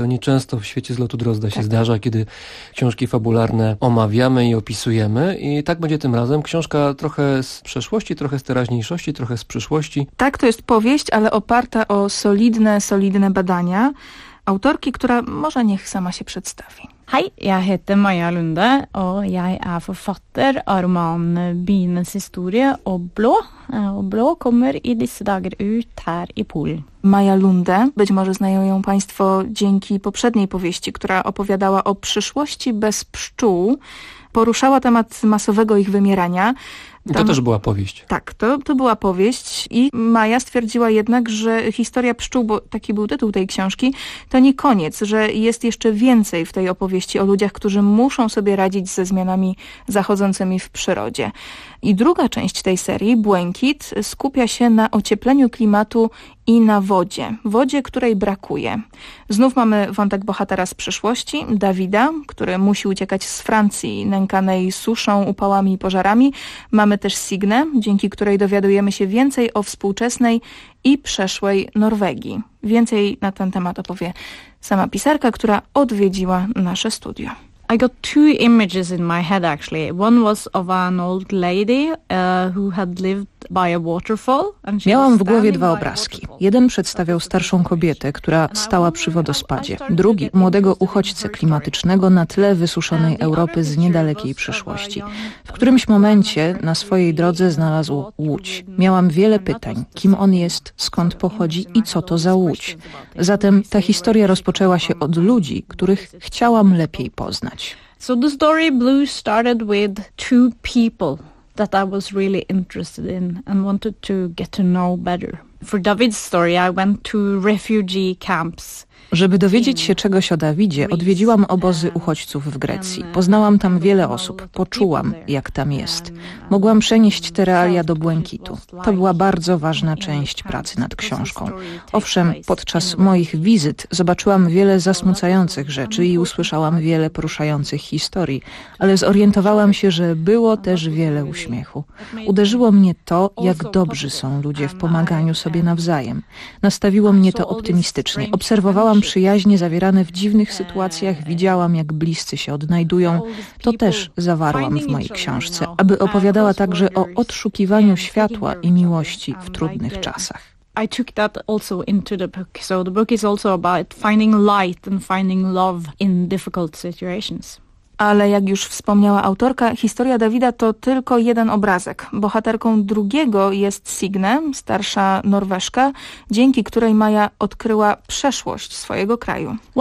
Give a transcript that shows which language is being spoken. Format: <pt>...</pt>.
<pl>To nieczęsto w świecie z lotu Drozda się zdarza, kiedy książki fabularne omawiamy i opisujemy. I tak będzie tym razem. Książka trochę z przeszłości, trochę z teraźniejszości, trochę z przyszłości. Tak, to jest powieść, ale oparta o solidne badania autorki, która może niech sama się przedstawi.</pl> <sv>Hej, jag heter Maja Lunde och jag är författare av roman Binens historia och blå. Och blå kommer i dessa dagar ut här i Polen.</sv> <pl>Maja Lunde, być może znają ją Państwo dzięki poprzedniej powieści, która opowiadała o przyszłości bez pszczół, poruszała temat masowego ich wymierania. Tam, to też była powieść. Tak, to była powieść i Maja stwierdziła jednak, że historia pszczół, bo taki był tytuł tej książki, to nie koniec, że jest jeszcze więcej w tej opowieści o ludziach, którzy muszą sobie radzić ze zmianami zachodzącymi w przyrodzie. I druga część tej serii, Błękit, skupia się na ociepleniu klimatu i na wodzie. Wodzie, której brakuje. Znów mamy wątek bohatera z przeszłości, Dawida, który musi uciekać z Francji, nękanej suszą, upałami i pożarami. Mamy też Signę, dzięki której dowiadujemy się więcej o współczesnej i przeszłej Norwegii. Więcej na ten temat opowie sama pisarka, która odwiedziła nasze studio.</pl> <en>I got two images in my head, actually. One was of an old lady who had lived by a waterfall.</en> <pl>Miałam w głowie dwa obrazki. Jeden przedstawiał starszą kobietę, która stała przy wodospadzie. Drugi, młodego uchodźcę klimatycznego na tle wysuszonej Europy z niedalekiej przyszłości. W którymś momencie na swojej drodze znalazł łódź. Miałam wiele pytań. Kim on jest, skąd pochodzi i co to za łódź? Zatem ta historia rozpoczęła się od ludzi, których chciałam lepiej poznać.</pl> <en>So the story Blue started with two people that I was really interested in and wanted to get to know better. For David's story, I went to refugee camps.</en> <pl>Żeby dowiedzieć się czegoś o Dawidzie, odwiedziłam obozy uchodźców w Grecji. Poznałam tam wiele osób, poczułam, jak tam jest. Mogłam przenieść te realia do Błękitu. To była bardzo ważna część pracy nad książką. Owszem, podczas moich wizyt zobaczyłam wiele zasmucających rzeczy i usłyszałam wiele poruszających historii, ale zorientowałam się, że było też wiele uśmiechu. Uderzyło mnie to, jak dobrzy są ludzie w pomaganiu sobie nawzajem. Nastawiło mnie to optymistycznie. Obserwowałam przyjaźnie zawierane w dziwnych sytuacjach, widziałam, jak bliscy się odnajdują. To też zawarłam w mojej książce, aby opowiadała także o odszukiwaniu światła i miłości w trudnych czasach.</pl> <en>I took that also into the book. So the book is also about finding light and finding love in difficult situations.</en> <pl>Ale jak już wspomniała autorka, historia Dawida to tylko jeden obrazek. Bohaterką drugiego jest Signe, starsza Norweszka, dzięki której Maja odkryła przeszłość swojego kraju.</pl>